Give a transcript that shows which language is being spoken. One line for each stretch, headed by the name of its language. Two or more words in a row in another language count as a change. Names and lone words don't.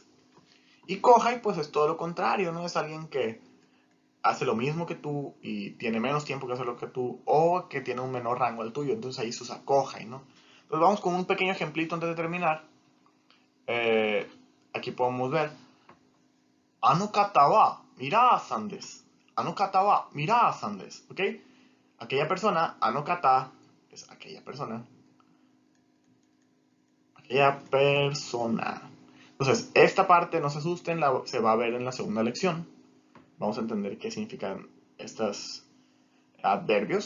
Spanish: Y Kohai, pues es todo lo contrario, ¿no? Es alguien que hace lo mismo que tú y tiene menos tiempo que hacerlo que tú, o que tiene un menor rango al tuyo, entonces ahí se usa Kohai, ¿no? Entonces vamos con un pequeño ejemplito antes de terminar. Eh, Aquí podemos ver,
Japanese: あの方はミラさんです. あの方はミラさんです,
Spanish: ¿ok? Aquella persona,
Japanese: あの方,
Spanish: es aquella persona. Aquella persona. Entonces, esta parte, no se asusten, se va a ver en la segunda lección. Vamos a entender qué significan estas adverbios.